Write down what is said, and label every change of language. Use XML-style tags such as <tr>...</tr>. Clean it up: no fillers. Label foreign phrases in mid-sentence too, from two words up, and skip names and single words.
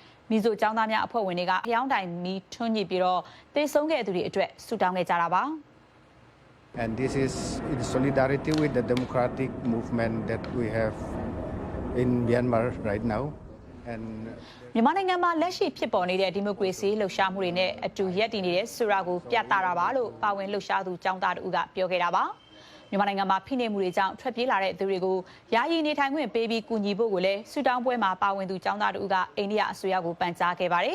<my>မီဇိုကျောင်းသားများအဖွဲ့ဝင်တွေကဖျောင်းတိုင်မီထွန်းညစ်ပြီးတော့တေဆုံးခဲ့သူတွေအတွက်ဆုတောင်းခဲ့ကြတာပါ</my> <en>And this is in solidarity with the democratic movement that we have in Myanmar right now. And</en> <my>မြန်မာနိုင်ငံမှာလက်ရှိဖြစ်ပေါ်နေတဲ့ဒီမိုကရေစီလှုပ်ရှားမှုတွေနဲ့အတူရပ်တည်နေတဲ့ဆိုတာကိုပြသတာပါလို့ပါဝင်လှုပ်ရှားသူကျောင်းသားတို့ကပြောခဲ့တာပါမြန်မာနိုင်ငံမှာဖိနှိပ်မှုတွေကြော င့်ထွက်ပြေးလာတဲ့သူတွေကိုယာယီနေထိုင်ခွင့်ပေးပြီးကူညီဖို့ကိုလည်းဆုတောင်းပွဲမှာပါဝင်သူကျောင်းသားတို့ကအိန္ဒိယအစိုးရကိုပန်ကြားခဲ့ပါတယ်</my>